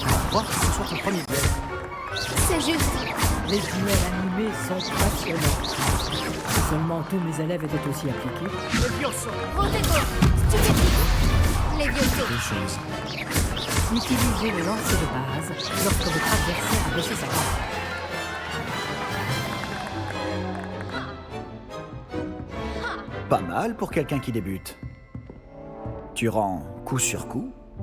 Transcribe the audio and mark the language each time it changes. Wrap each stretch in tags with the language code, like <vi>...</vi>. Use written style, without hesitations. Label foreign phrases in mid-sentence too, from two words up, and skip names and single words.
<fr>croire que ce soit ton premier duel. C'est juste. Les duels animés sont passionnants. Si seulement tous mes élèves étaient aussi appliqués. Roteco. Stupéfique. Levioso. Deux choses. Utilisez le lancer de base lorsque votre adversaire a baissé sa garde. Pas mal pour quelqu'un qui débute. Tu rends coup sur coup.</fr>